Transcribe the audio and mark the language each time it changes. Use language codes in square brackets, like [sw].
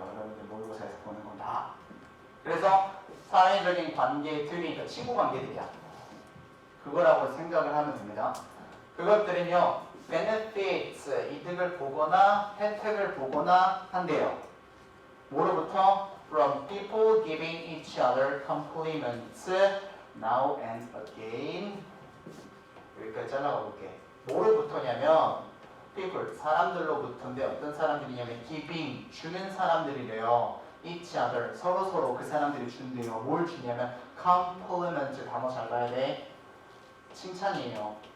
[ko] 여러분들 모의고사에서 보는 건 다. 그래서 사회적인 관계들이, 그러니까 친구 관계들이야. 그거라고 생각을 하면 됩니다. 그것들은요, benefits, 이득을 보거나 혜택을 보거나 한대요. 뭐로부터? [en] From people giving each other compliments now and again. [ko] 여기까지 잘라가 볼게. 뭐로부터냐면 people, 사람들로부터인데 어떤 사람들이냐면 giving, 주는 사람들이래요. each other, 서로 그 사람들이 준대요. 뭘 주냐면 compliment, 단어 잘 봐야 돼. 칭찬이에요.